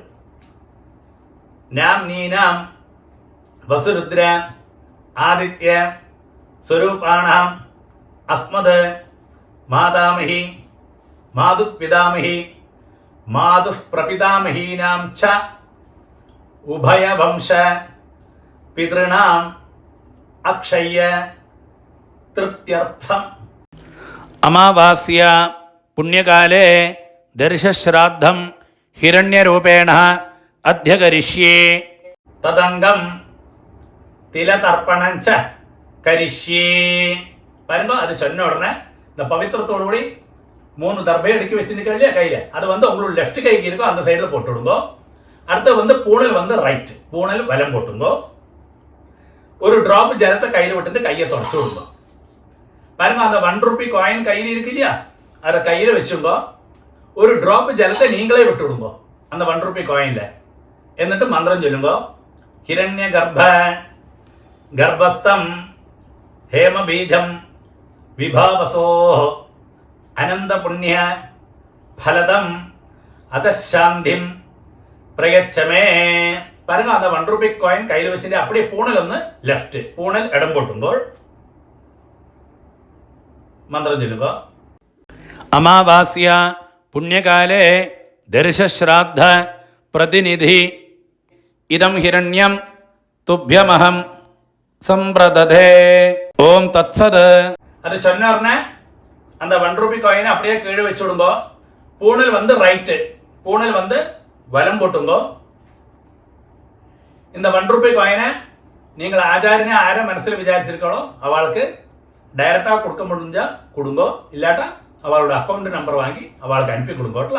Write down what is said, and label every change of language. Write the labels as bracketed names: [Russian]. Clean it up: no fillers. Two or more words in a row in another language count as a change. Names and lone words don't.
[Sanskrit] നാം നീനാം വസുരുദ്ര ആദിത്യ സ്വരൂപാണാം അസ്മത് മാതാമഹി മാതുഃ പിതാമഹി മാതുഃ പ്രപിതാമഹീനാം ച ഉഭയവംശ പിതൃണാം അക്ഷയ്യ തൃപ്ത്യർത്ഥം. അമാവാസ്യ പുണ്യകാലേ ദർശശ്രാദ്ധം ഹിരണ്യരൂപേണ അധ്യകരിഷ്യേ. തദംഗം തിലതർപ്പണം ച കരിഷ്യേ. [Tamil] பாருங்க அது சொன்ன உடனே இந்த பவித்திரத்தோடு கூடி 3 தர்பையை அடுக்கி வச்சுருக்க இல்லையா கையில், அது வந்து உங்களோட லெஃப்ட் கைக்கு இருக்கோ அந்த சைடில் போட்டு விடுங்கோ. அடுத்து வந்து பூணல் வந்து ரைட், பூணல் வலம் போட்டுங்கோ. ஒரு டிராப் ஜலத்தை கையில் விட்டுட்டு கையை தொடச்சு விடுங்க. பாருங்க அந்த 1 [English] rupee coin [Tamil] கையில் இருக்கு இல்லையா, அதை கையில் வச்சுங்கோ. ஒரு டிராப் ஜலத்தை நீங்களே விட்டு விடுங்கோ அந்த 1 [English] rupee coin-ல. [Malayalam] എന്നിട്ട് മന്ത്രം ചൊല്ലുമ്പോ [Sanskrit] ഹിരണ്യ ഗർഭസ്ഥം ഹേമബീജം വിഭാവസോ അനന്തപുണ്യ ഫലദം അതശാന്തിം പ്രയച്ഛമേ. [Tamil] பாருங்க அந்த 1 [English] rupee coin [Tamil] கையில் வச்சுட்டு அப்படியே பூணல் [Malayalam] ഒന്ന് ലെഫ്റ്റ്, പൂണൽ ഇടം പൊട്ടുമ്പോൾ മന്ത്രം ചൊല്ലുമ്പോ [Sanskrit] അമാവാസ്യ പുണ്യകാലേ ദർശശ്രാദ്ധ പ്രതിനിധി ഇദം ഹിരണ്യം തുഭ്യമഹം സമ്പ്രദധേ. ഓം തത്സത്. [Tamil] அது சொன்ன உடனே அந்த 1 [English] rupee coin-ஐ [Tamil] அப்படியே கீழே வச்சு விடுங்கோ. பூணல் வந்து ரைட்டு, பூணல் வந்து வலம் போட்டுங்கோ. இந்த 1 ரூபி காயினை நீங்கள் ஆச்சாரியனை ஆரை மனசில் விசாரிச்சிருக்கோ அவளுக்கு டைரக்டாக கொடுக்க முடிஞ்சா கொடுங்கோ, இல்லாட்டா அவளோட [English] account number [Tamil] வாங்கி அவளுக்கு அனுப்பி கொடுங்கோட்டா.